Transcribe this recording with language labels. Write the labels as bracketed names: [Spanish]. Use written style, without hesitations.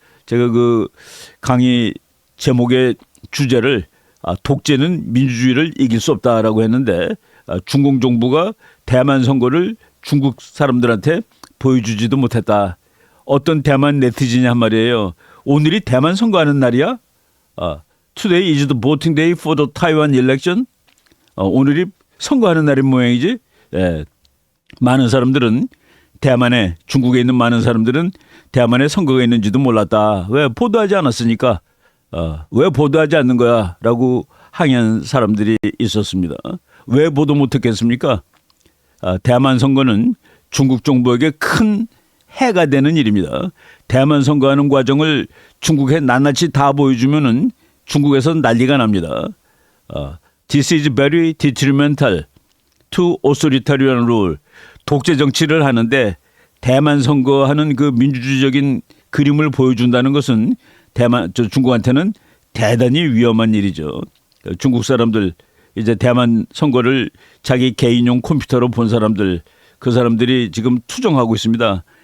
[Korean] 제가 그 강의 제목의 주제를 독재는 민주주의를 이길 수 없다라고 했는데 중공 정부가 대만 선거를 중국 사람들한테 보여주지도 못했다. 어떤 대만 네티즌이 한 말이에요. 오늘이 대만 선거하는 날이야? [English] Today is the voting day for the Taiwan election. [Korean] 오늘이 선거하는 날인 모양이지. 많은 사람들은 중국에 있는 많은 사람들은 대만에 선거가 있는지도 몰랐다. 왜 보도하지 않았으니까. 왜 보도하지 않는 거야? 라고 항의한 사람들이 있었습니다. 왜 보도 못했겠습니까? 대만 선거는 중국 정부에게 큰 해가 되는 일입니다. 대만 선거하는 과정을 중국에 낱낱이 다 보여주면은 중국에서 난리가 납니다. [English] This is very detrimental to authoritarian rule. [Korean] 독재 정치를 하는데 대만 선거하는 그 민주주의적인 그림을 보여준다는 것은 중국한테는 대단히 위험한 일이죠. 중국 사람들 이제 대만 선거를 자기 개인용 컴퓨터로 본 사람들 그 사람들이 지금 투정하고 있습니다.